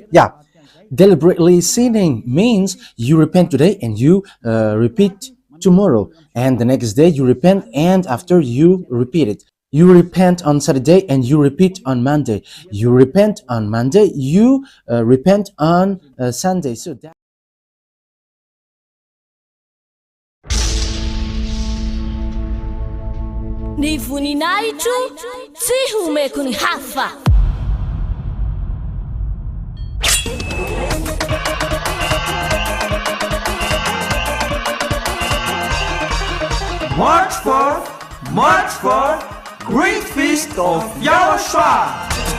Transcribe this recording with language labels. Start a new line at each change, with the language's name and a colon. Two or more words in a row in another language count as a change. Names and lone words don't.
English: Deliberately sinning means you repent today and you repeat tomorrow, and the next day you repent, and after you repeat it. You repent on Saturday and you repeat on Monday. You repent on Monday, you repent on Sunday. So that
Malagasy: Ny voninahitro tsy homeko ny hafa.
English: March 4th, Great Feast of YAHOSHUAH.